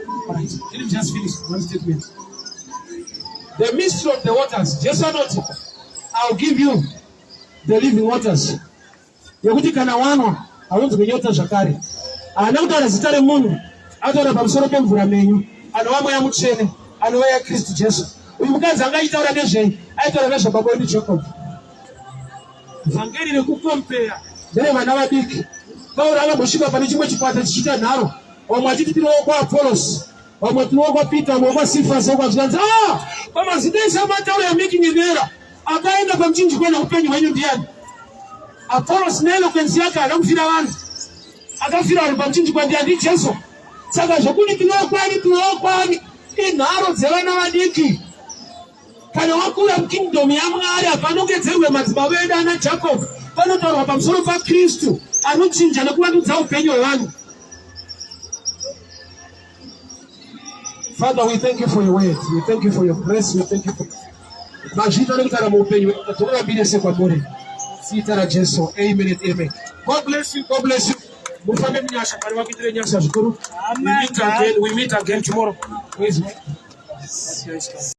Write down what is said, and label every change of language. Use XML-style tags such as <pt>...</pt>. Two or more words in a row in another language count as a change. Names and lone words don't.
<en>Let me just finish one statement. The mystery of the waters.</en> <sn>Jesu anoti,</sn> <en>"I'll give you the living waters."</en> <sn>Yekuti kana wanwa, haunzwi nyota zvakare. Haana kutaura zita remunhu, ataura pamusoro pemvura menyu. Anova mweya mutsvene, anova yaKristu Jesu. Uyu mukadzi angaitaura nezvei? Aitaura nezvababa wedu Jacob. Vhangeri rekukompeya nderevana vadiki. Pauro akambosvika pane chimwe chikwata chichiita nharo. Vamwe vachiti, "Tinowo kwaApolos, vamwe tinowo kwaPeter, vamwe kwaSifas," vamwe vachinzi, "Ah, pamazita ese amatauro</sn> <en>you're making an error."</en> <sn>Akaenda pamuchinjikwa neupenyu hwenyu ndiani? Apollos neeloquence yake haana kufira vanhu. Akafira vanhu pamuchinjikwa ndiani? NdiJesu. Saka zvokuti tinowo kwani, tinowo kwani, inharo dzevana vadiki. Kana wakura mukingdom yaMwari, hapanongedzerwe madzibaba edu ana Jacob. Panotaurwa pamusoro paKristu, anochinja nekuvandudza upenyu hwevanhu.</sn> <en>Father, we thank you for your word. We thank you for your grace. We thank you for</en> <sn>mazvita nekutara muupenyu hwedu. Tokurambire sekwamuri. Zita raJesu.</sn> <en>Amen and amen. God bless you. God bless you.</en> <sn>Mufambe munyasha, Mwari vakuitire nyasha zvikuru.</sn> <en>Amen. We meet again. We meet again tomorrow. Praise God.</en>